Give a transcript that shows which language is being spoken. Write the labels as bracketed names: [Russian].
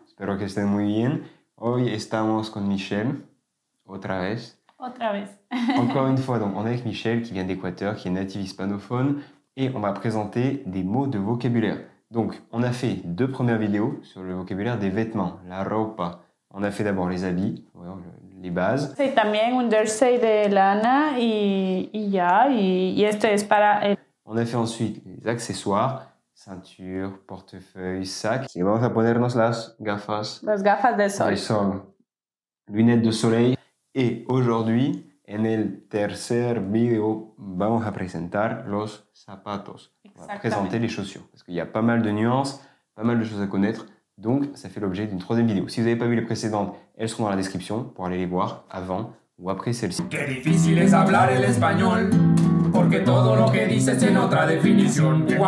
[Spanish] Espero que estén muy bien. Hoy estamos con Michel, otra vez. otra vez. [French] Encore une fois, donc on est avec Michel qui vient d'Équateur, qui est native hispanophone, et on va présenter des mots de vocabulaire. Donc, on a fait 2 premières vidéos sur le vocabulaire des vêtements, la ropa. On a fait d'abord les habits, bueno, les bases. [Spanish] Sí, también un jersey de lana y ya, y este es para el... [French] On a fait ensuite les accessoires, ceinture, portefeuille, sac. [Spanish] Y vamos a ponernos las gafas gafas de de sol, [French] lunettes de soleil. Et aujourd'hui, [Spanish] en el tercer video, vamos a presentar los zapatos. [French] On va présenter les chaussures. Parce qu'il y a pas mal de nuances, pas mal de choses à connaître. Donc, ça fait l'objet d'une 3e vidéo. Si vous n'avez pas vu les précédentes, elles seront dans la description pour aller les voir avant ou après celle-ci. [Spanish] Qué difícil es hablar el español, porque todo lo que dices tiene otra definición.